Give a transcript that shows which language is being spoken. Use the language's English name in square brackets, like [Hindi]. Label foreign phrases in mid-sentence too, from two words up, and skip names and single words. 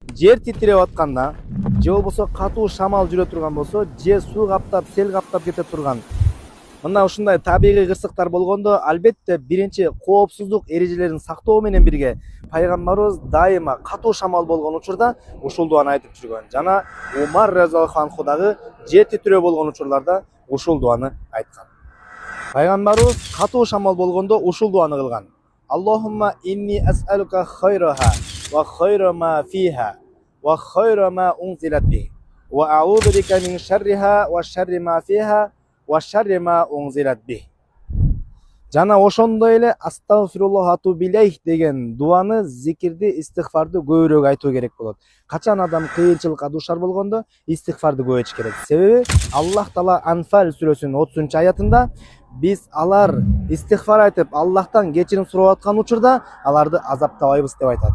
[Kyrgyz] жер титиреп атканда, же болбосо катуу шамал жүрө турган болсо, же суу каптап, сел каптап кете турган мына ушундай табигый кырсыктар болгондо, албетте биринчи коопсуздук эрежелерин сактоо менен бирге пайгамбарыбыз дайыма катуу шамал болгон учурда ушул дуаны айтып жүргөн. Жана Умар [Arabic] رضي الله عنه [Kyrgyz] дагы жер титирөө болгон учурларда ушул дуаны айткан. Пайгамбарыбыз катуу шамал болгондо ушул дуаны кылган. [Arabic] اللهم إني أسألك خيرها وخير ما فيها وخير ما أنزلت به وأعوذ بك من شرها وشر ما فيها وشر ما أنزلت به. [Kyrgyz] Жана ошондой эле [Arabic] أستغفر الله أتوب إليه [Kyrgyz] деген дуаны, зикирди, истигфарды көбүрөөк айтуу керек болот. Качан адам кыйынчылыкка дуушар болгондо истигфарды көп айтыш керек. Себеби Аллах Таала Анфал сүрөсүнүн 30-аятында биз алар истигфар айтып, Аллахтан кечирим сурап аткан учурда аларды азаптабайбыз деп айтат.